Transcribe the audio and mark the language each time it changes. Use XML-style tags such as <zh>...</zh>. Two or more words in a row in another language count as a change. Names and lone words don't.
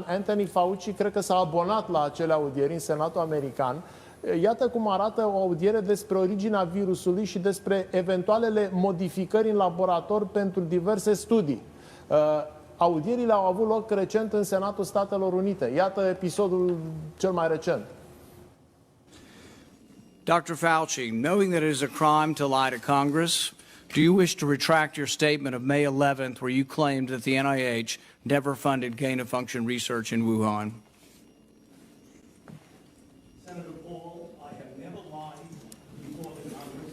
<en>Anthony FAUCI</en> <ro>cred că s-a abonat la acele audieri în Senatul American. Iată cum arată o audiere despre originea virusului și despre eventualele modificări în laborator pentru diverse studii. Audierile au avut loc recent în Senatul Statelor Unite. Iată episodul cel mai recent.</ro> <en>Dr. Fauci, knowing that it is a crime to lie to Congress, do you wish to retract your statement of May 11th where you claimed that the NIH never funded gain-of-function research in Wuhan? Senator Paul, I have never lied before the Congress.</en>